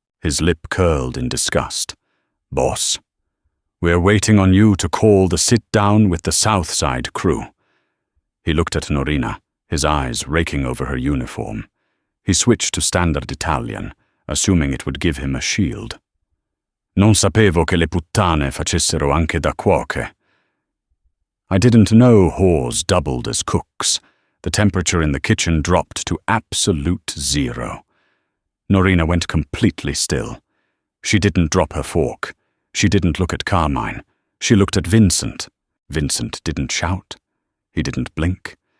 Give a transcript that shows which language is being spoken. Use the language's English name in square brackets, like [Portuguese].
[English] His lip curled in disgust. "Boss, we're waiting on you to call the sit-down with the South Side crew." He looked at Norina, his eyes raking over her uniform. He switched to Standard Italian, assuming it would give him a shield. [Italian] "Non sapevo che le puttane facessero anche da cuoche." [English] "I didn't know whores doubled as cooks." The temperature in the kitchen dropped to absolute zero. Norina went completely still. She didn't drop her fork. She didn't look at Carmine. She looked at Vincent. Vincent didn't shout. He didn't blink.